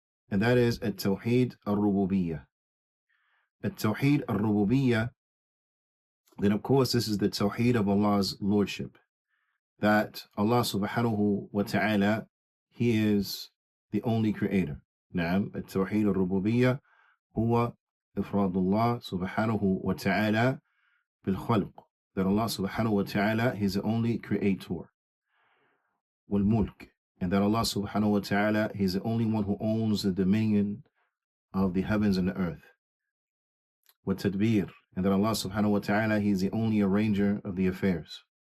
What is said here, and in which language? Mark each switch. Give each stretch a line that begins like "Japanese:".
English: And that is التوحيد الربوبية. التوحيد الربوبية, then of course this is the Tawheed of Allah's Lordship. That Allah subhanahu wa ta'ala, He is the only creator.
Arabic: نعم التوحيد الربوبية هو إفراد الله سبحانه وتعالى بالخلق.
English: That Allah subhanahu wa ta'ala, He is the only creator.
Arabic: والملك.
English: And that Allah subhanahu wa ta'ala, He is the only one who owns the dominion of the heavens and the earth.
Arabic: والتدبير.
English: And that Allah subhanahu wa ta'ala, He is the only arranger of the affairs.